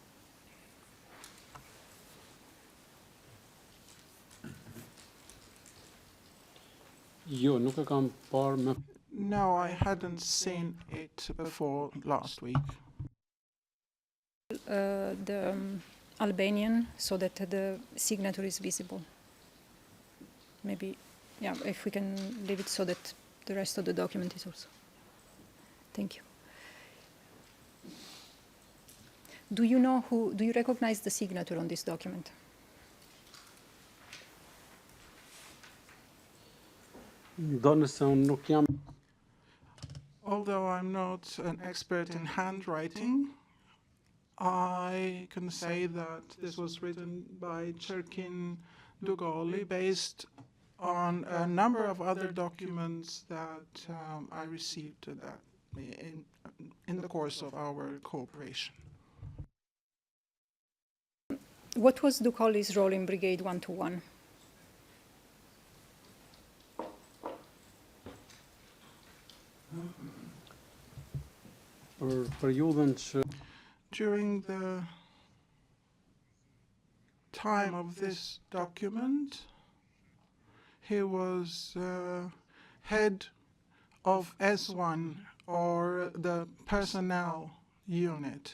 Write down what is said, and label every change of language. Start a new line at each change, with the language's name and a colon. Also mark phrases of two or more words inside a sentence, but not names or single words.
Albanian: Jo, nuk e kam parë me
English: No, I hadn't seen it before last week. The Albanian, so that the signature is visible. Maybe, yeah, if we can leave it so that the rest of the document is also. Thank you. Do you recognize the signature on this document?
Albanian: ndonë se unë nuk jam
English: Although I'm not an expert in handwriting, I can say that this was written by Cherkin Dugoli based on a number of other documents that I received in the course of our cooperation. What was Dugoli's role in Brigade 121?
Albanian: për periudhën që
English: During the time of this document, he was head of S1, or the personnel unit.